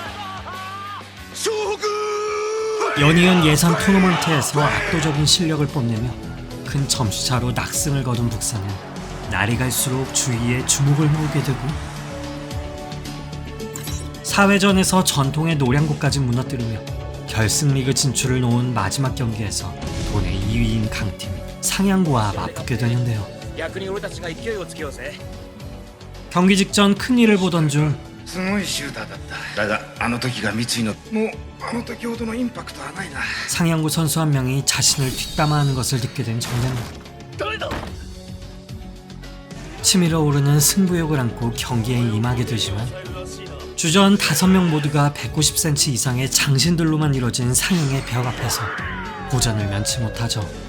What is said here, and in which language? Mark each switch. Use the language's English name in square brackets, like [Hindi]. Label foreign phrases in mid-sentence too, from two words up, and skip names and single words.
[Korean] 연이은 예선 토너먼트에서 압도적인 실력을 뽐내며 큰 점수차로 낙승을 거둔 북산은 날이 갈수록 주위에 주목을 모으게 되고 4회전에서 전통의 노량고까지 무너뜨리며 결승 리그 진출을 놓은 마지막 경기에서 도내 2위인 강팀 상향고와 맞붙게 되는데요. 경기 직전 큰일을 보던 중 [Japanese] すごいシューターだっただがあの時が三井のもうあの時ほどのインパクトはないな [Korean] 상향고 선수 한 명이 자신을 뒷담화하는 것을 듣게 된 정대만. 치밀어 오르는 승부욕을 안고 경기에 임하게 되지만 주전 5명 모두가 190cm 이상의 장신들로만 이뤄진 상향의 벽 앞에서 고전을 면치 못하죠.